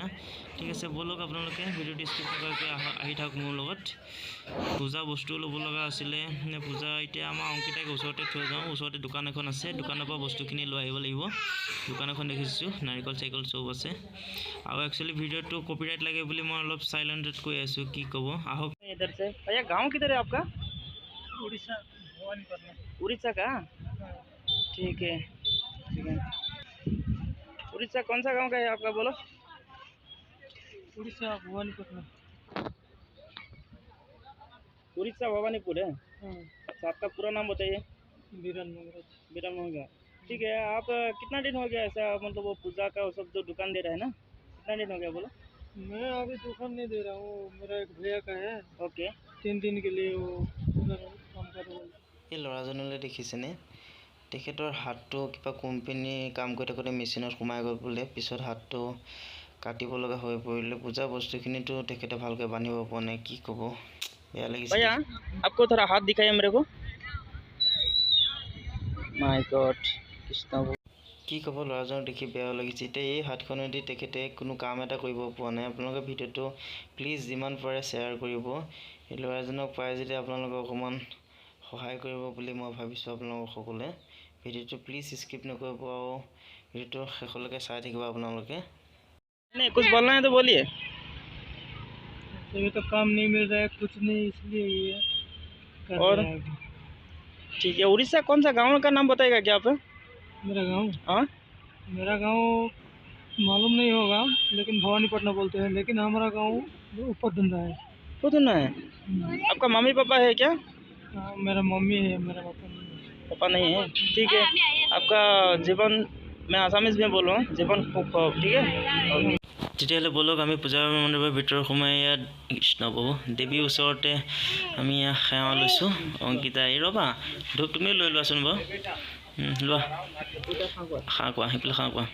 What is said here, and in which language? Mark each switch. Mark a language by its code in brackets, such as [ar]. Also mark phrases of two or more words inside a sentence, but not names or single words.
[as] ঠিক আছে, ব'লক আপোনালোকে ভিডিঅ'টো স্কিপ নকৰাকৈ আহি থাকক মোৰ লগত। পূজা বস্তু ল'ব লগা আছিলে। পূজা এতিয়া আমাৰ অংকিতাক ওচৰতে থৈ যাওঁ। ওচৰতে দোকান এখন আছে, দোকানৰ পৰা বস্তুখিনি লৈ আহিব লাগিব। দোকান এখন দেখিছোঁ, নাৰিকল চাৰিকল চব আছে। আৰু একচুৱেলি ভিডিঅ'টো কপিৰাইট লাগে বুলি মই অলপ চাইলেণ্টত কৈ আছোঁ, কি ক'ব। আহক। [hi] इधर से भैया, गाँव किधर है आपका? उड़ीसा भवानीपट्टनम। उड़ीसा का? ठीक है, ठीक है। उड़ीसा कौन सा गांव का है आपका, बोलो? उड़ीसा भवानीपट्टनम। उड़ीसा भवानीपुर है। अच्छा, आपका पूरा नाम बताइए। बीरन मंगराज। बीरन मंगराज, ठीक है। आप कितना दिन हो गया ऐसा, मतलब वो पूजा का वो सब जो दुकान दे रहे हैं ना, कितना दिन हो गया बोलो? मैं अभी दुकान नहीं दे रहा हूँ, मेरा एक भैया का है। ओके। 3 दिन के लिए वो उधर काम कर रहा हूँ। [as] এই ল'ৰাজনলৈ দেখিছেনে? তেখেতৰ হাতটো কিবা কোম্পানী কাম কৰি থাকোঁতে মেচিনত সোমাই গ'ল বোলে। পিছত হাতটো কাটিব লগা হৈ পৰিলে। পূজা বস্তুখিনিতো তেখেতে ভালকৈ বান্ধিব পৰা নাই, কি ক'ব, বেয়া লাগিছে। [hi] भैया, आपको थोड़ा हाथ दिखाइए मेरे को। [en] my god, कृष्ण। [as] কি ক'ব, ল'ৰাজনক দেখি বেয়া লাগিছে। এতিয়া এই হাতখনেদি তেখেতে কোনো কাম এটা কৰিব পৰা নাই। আপোনালোকে ভিডিঅ'টো প্লিজ যিমান পাৰে শ্বেয়াৰ কৰিব। এই ল'ৰাজনক পাই যদি আপোনালোকে অকণমান সহায় কৰিব বুলি মই ভাবিছোঁ। আপোনালোক সকলোৱে ভিডিঅ'টো প্লিজ স্কিপ নকৰিব আৰু ভিডিঅ'টো শেষলৈকে চাই থাকিব আপোনালোকে। [hi] नहीं, कुछ बोलना है तो बोलिए। अभी तो काम नहीं मिल रहा है, कुछ नहीं, इसलिए ये कर और रहा है। ठीक है, उड़ीसा कौन सा गांव का नाम बताएगा क्या आप? मेरा गांव हाँ, मेरा गांव मालूम नहीं होगा, लेकिन भवानीपट्टनम बोलते हैं। लेकिन हमारा गांव ऊपर धंधा है। वो तो ना है। आपका मम्मी पापा है क्या? हाँ, मेरा मम्मी है, मेरा पापा नहीं है। पापा नहीं है, ठीक है। आपका जीवन, मैं आसामीज में बोल रहा हूँ, जीवन खूब ठीक है। [as] তেতিয়াহ'লে ব'লক আমি পূজা মণ্ডপৰ ভিতৰত সোমাই ইয়াত কৃষ্ণ প্ৰভু দেৱীৰ ওচৰতে আমি সেৱা লৈছোঁ। অংকিতা, এই ৰ'বা, ধূপ তুমিও লৈ লোৱাচোন বাৰু। লোৱা, খাওঁ কোৱা, সেইফালে খাওঁ কোৱা।